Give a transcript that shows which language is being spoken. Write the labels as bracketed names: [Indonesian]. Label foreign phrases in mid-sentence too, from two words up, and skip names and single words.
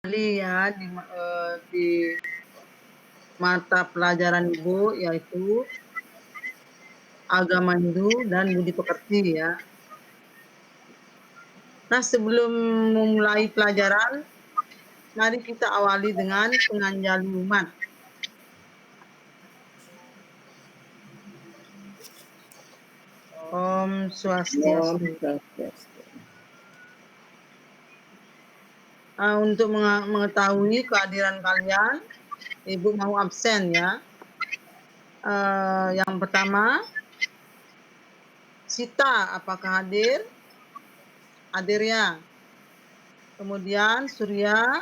[Indonesian] ya di mata pelajaran Ibu, yaitu Agama Hindu dan Budi Pekerti ya. Nah, sebelum memulai pelajaran, mari kita awali dengan penganjaluman. [Sanskrit] Om Swastiastu. [Indonesian] Untuk mengetahui kehadiran kalian, Ibu mau absen ya. Yang pertama, Sita, apakah hadir? Hadir ya. Kemudian Surya.